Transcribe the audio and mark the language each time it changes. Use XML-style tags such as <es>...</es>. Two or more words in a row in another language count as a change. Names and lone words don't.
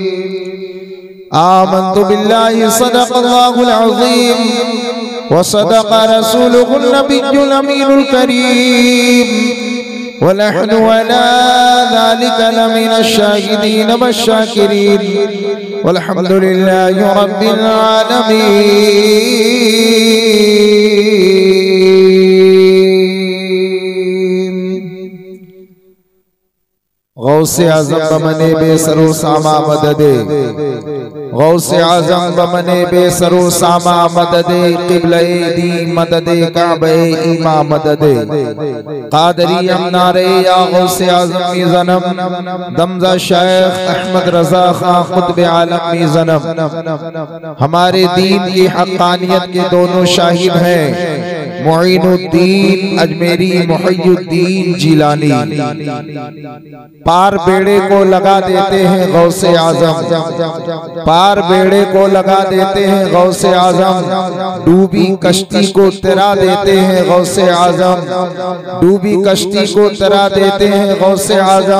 <ar>آمنت بالله صدق الله العظيم وصدق رسوله النبي الأمين الكريم ونحن على ذلك لمن الشاهدين والشاكرين والحمد لله رب العالمين.</ar> <fa>غوث اعظم بمن بی‌سر و سامان مددی، غوث اعظم بمن بی‌سر و سامان مددی، قبلهٔ دین مددی، کعبهٔ ایمان مددی، قادری ام نعرهٔ یا غوث اعظم می‌زنم، دم ز شیخ احمد رضا خان قطب عالم می‌زنم.</fa> <ur>ہمارے دین کی حقانیت کے دونوں شاہد ہیں، معین الدین اجمیری، محی الدین جیلانی. پار بیڑے کو لگا دیتے ہیں غوث اعظم، پار بیڑے کو لگا دیتے ہیں غوث اعظم، ڈوبی کشتی کو تیرا دیتے ہیں غوث اعظم، ڈوبی کشتی کو تیرا دیتے ہیں غوث اعظم.</ur>